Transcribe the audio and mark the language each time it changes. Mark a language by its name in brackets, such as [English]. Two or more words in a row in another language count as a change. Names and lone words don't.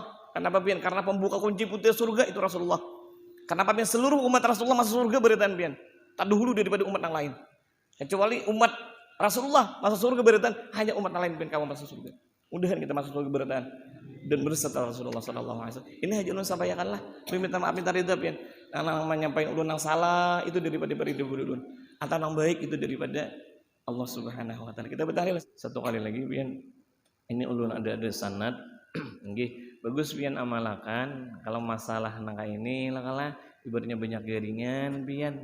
[Banjar] Kenapa pian? Karena pembuka kunci putih surga itu Rasulullah. Kenapa pian? Seluruh umat Rasulullah masuk surga beritaan pian. Tak dahulu daripada umat yang lain. Kecuali umat Rasulullah masuk surga beritaan hanya umat yang lain pian kamu masuk surga. Mudahan kita masuk surga beritaan dan berserta Rasulullah [Arabic] صلى الله عليه وسلم. [Banjar] Ini aja ulun sampaikanlah. Minta maaf minta ridha pian. Nang menyampaikan ulun yang salah itu daripada ridha ulun. Atau yang baik itu daripada Allah [Arabic] سبحانه وتعالى. [Banjar] Kita bertahlil satu kali lagi pian. Ini ulun ada sanad. Nggih, bagus pian amalakan. Kalau masalah nangka ini lah ibaratnya banyak garingan pian.